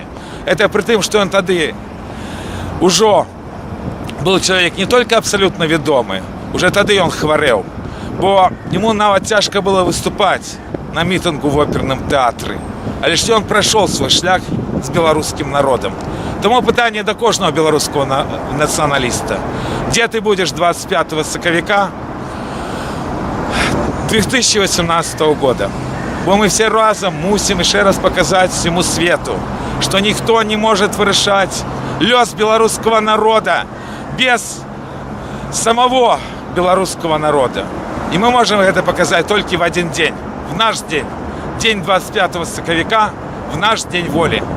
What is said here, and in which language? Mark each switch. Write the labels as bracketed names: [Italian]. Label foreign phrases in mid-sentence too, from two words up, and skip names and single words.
[Belarusian] Это пры тым, што ён тады ужо был чалавек не толькі абсалютна вядомы, уже тады ён хварэў, бо яму нават цяжка было выступаць на мітынгу в оперным тэатры. Але ж ён прайшоў свой шлях з беларускім народам. Тому пытанне да кожнага беларускага нацыяналіста. Дзе ты будзеш 25 сакавіка 2018 года? Бо мы все разом мусим [Russian] еще раз показать всему свету, что никто не может [Belarusian] вырашать лёс [Russian] белорусского народа без самого белорусского народа. И мы можем это показать только в один день, в наш день, день 25 соковика, в наш день воли.